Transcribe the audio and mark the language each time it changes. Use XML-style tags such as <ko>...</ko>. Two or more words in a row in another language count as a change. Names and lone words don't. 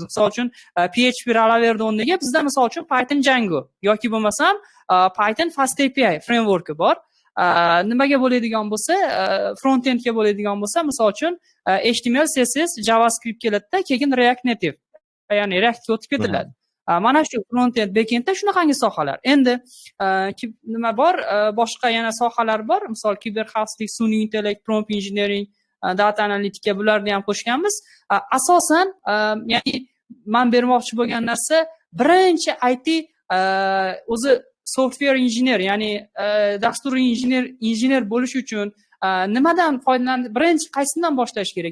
<uz>Misol uchun PHP Laravel'da o'rniga bizda misol uchun Python Django yoki bo'lmasam Python FastAPI frameworki bor. Nimaga bo'ladigan bo'lsa, front-endga bo'ladigan bo'lsa, misol uchun HTML, CSS, JavaScript keladida, keyin React Native, ya'ni Reactga o'tib ketiladi. Mana shu front-end, back-endda shunaqangi sohalar. Endi nima bor? Boshqa yana sohalar bor. Misol kiberxavfsizlik, sun'iy intellekt,</uz> <en>prompt engineering,</en> <uz>data analitika, bularni ham qo'shganmiz. Asosan, ya'ni men bermoqchi bo'lgan narsa, birinchi IT o'zi</uz> <en>software engineer,</en> <uz>ya'ni dastur injener bo'lish uchun nimadan foydalanib, birinchi qaysidan boshlash kerak?</uz>